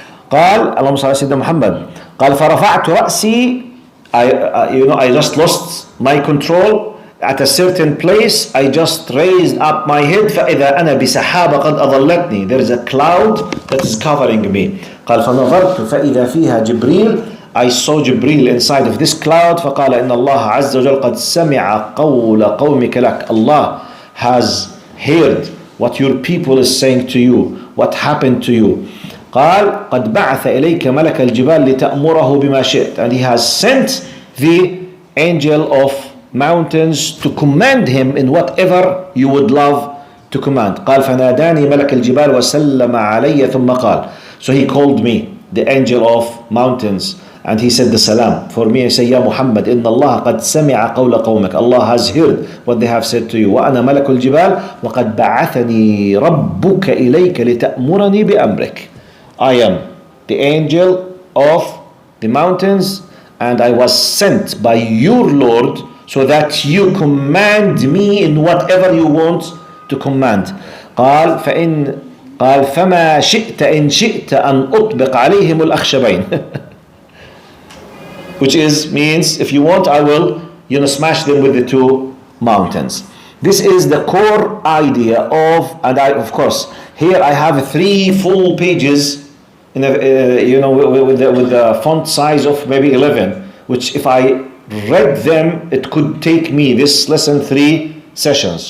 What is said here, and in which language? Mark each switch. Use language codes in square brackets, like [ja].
[ar] قال اللهم صل على سيدنا محمد قال فرفعت رأسي, [en] I just lost my control at a certain place. I just raised up my head [ar] فإذا أنا بسحابة قد أظلتني. [en] There is a cloud that is covering me. [ar] قال فنظرت فإذا فيها جبريل. [en] I saw Jibreel inside of this cloud. [ar] فقال إن الله عز وجل قد سمع قول قومك لك. [en] Allah has heard what your people is saying to you, what happened to you. [ar] قال قد بعث إليك ملك الجبال لتأمره بما شئت. [en] And he has sent the angel of mountains to command him in whatever you would love to command. [ar] قال فناداني ملك الجبال وسلم علي ثم قال. [en] So he called me, the angel of mountains, and he said the salam for me. I say, Ya Muhammad, [ar] إن الله قد سمع قول قومك. [en] Allah has heard what they have said to you. [ar] وأنا ملك الجبال وقد بعثني ربك إليك لتأمرني بأمرك. [en] I am the angel of the mountains, and I was sent by your Lord so that you command me in whatever you want to command. [ar] قال فما شئت إن شئت أن أطبق عليهم الأخشبين. [en] Which means if you want, I will smash them with the two mountains. This is the core idea of, and of course here I have 3 full pages in with the font size of maybe 11, which if I read them it could take me this lesson 3 sessions.